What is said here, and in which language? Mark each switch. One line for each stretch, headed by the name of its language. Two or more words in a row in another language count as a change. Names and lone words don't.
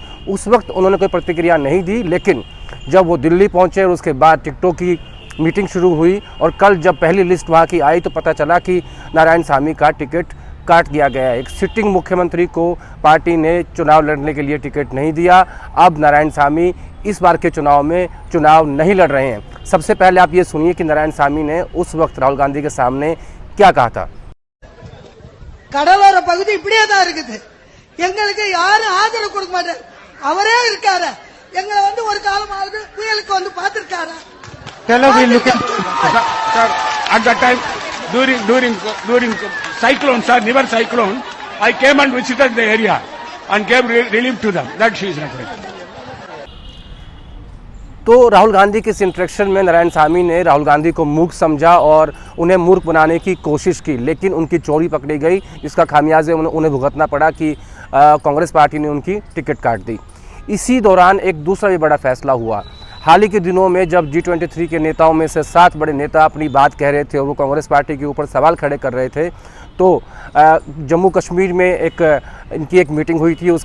Hindi: उस वक्त उन्होंने कोई प्रतिक्रिया नहीं दी, लेकिन जब वो दिल्ली पहुँचे और उसके बाद टिकटों की मीटिंग शुरू हुई और कल जब पहली लिस्ट वहाँ की आई तो पता चला कि नारायणसामी का टिकट काट दिया गया है। एक सिटिंग मुख्यमंत्री को पार्टी ने चुनाव लड़ने के लिए टिकट नहीं दिया। अब नारायणसामी इस बार के चुनाव में चुनाव नहीं लड़ रहे हैं। सबसे पहले आप ये सुनिए कि नारायणसामी ने उस वक्त राहुल गांधी के सामने क्या कहा था।
Tamil: கடலோர பகுதி இப்படியே தான் இருக்குது. எங்களுக்கு யாரும் ஆதரவு கொடுக்க மாட்டாங்க. அவரே இருக்காரு. எங்களை வந்து ஒரு காலமாவது புயலுக்கு வந்து பாத்துட்டாரா?
English: Tell us we look at that time during cyclone, sir, never cyclone, I came and visited the area and gave relief to them. That she is referring.
Hindi: तो राहुल गांधी के इस इंटरेक्शन में नारायणसामी ने राहुल गांधी को मूर्ख समझा और उन्हें मूर्ख बनाने की कोशिश की, लेकिन उनकी चोरी पकड़ी गई, जिसका खामियाजे उन्हें भुगतना पड़ा कि कांग्रेस पार्टी ने उनकी टिकट काट दी। इसी दौरान एक दूसरा भी बड़ा फैसला हुआ। हाल ही के दिनों में जब G23 के नेताओं में से 7 बड़े नेता अपनी बात कह रहे थे और वो कांग्रेस पार्टी के ऊपर सवाल खड़े कर रहे थे, तो जम्मू कश्मीर में इनकी एक मीटिंग हुई थी।